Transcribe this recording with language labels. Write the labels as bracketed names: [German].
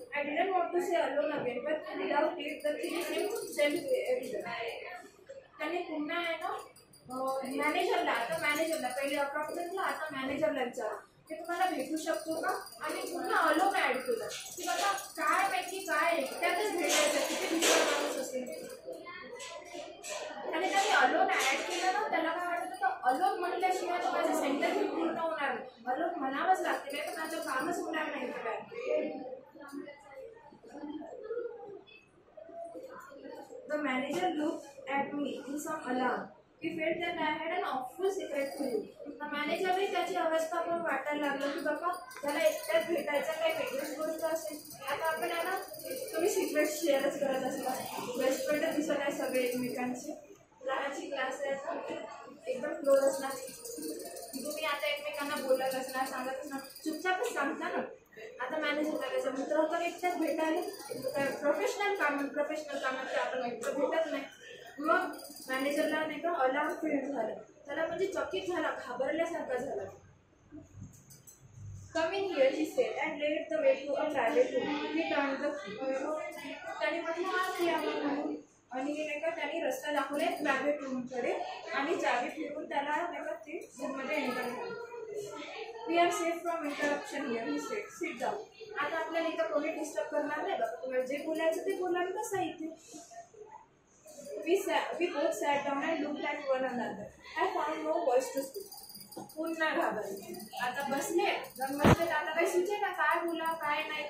[English] I didn't want to say alone again, but without it, the thing seemed self-evident. [Marathi] त्याने पुन्हा आहे ना मॅनेजरला, आता मॅनेजरला, पहिले अकाउंटंटला, आता मॅनेजरला विचारा की तुम्हाला भेटू शकतो का, आणि पुन्हा अलोन ऍड केलं की बाबा काय माहिती काय त्यातच भेटायचं, किती दुसरा माणूस असेल. आणि त्याने अलोन ऍड केलं ना, त्याला काय वाटत होतं अलोन म्हणल्याशिवाय माझं सेंटेन्स पूर्ण होणार नाही, अलोन म्हणावंच लागते, नाही तर माझं कामच होणार नाही. [English] काय The manager looked at me in some alarm. He felt that I had an awful secret to you. [Marathi] The manager ही त्याची अवस्था पण वाटायला लागलं की बाबा त्याला एकट्याच भेटायचं काही वेगळीच गोष्ट असेल. आता आपण आहे ना तुम्ही सिक्रेट शेअरच करत असता, बेस्ट फ्रेंड दिसत आहे सगळे एकमेकांचे, लहानची क्लास आहे एकदम क्लोज असणार, तुम्ही आता एकमेकांना बोलत असणार, सांगत असणार, चुपचापच सांगता ना. आता मॅनेजर करायचं मित्र तर एकट्याच भेटायला, प्रोफेशनल कामात आपण एकटं भेटत नाही. मग मॅनेजरला नाही का अलार्म फील झालं, त्याला म्हणजे चकित झाला, घाबरल्यासारखा झाला. [English] Come in here he said and led the way to a private room. He turn the key. [Marathi] त्याने म्हटलं आत या म्हणून, आणि नाही का त्यांनी रस्ता दाखवले प्रायव्हेट रूमकडे, आणि चावी फिरून त्याला नाही का ते रूममध्ये एंटर झालं. [English] We are safe from interruption here he said, sit down. [Marathi] आता आपल्याला इथं कोणी डिस्टर्ब करणार नाही बाबा, तुम्हाला जे बोलायचं ते बोलाल कसं इथे. [English] We both sat down and looked at one another. I found no voice to speak. [Marathi] पुन्हा घाबरले. आता बसले बसले आता काही सुचे ना काय बोला काय नाही.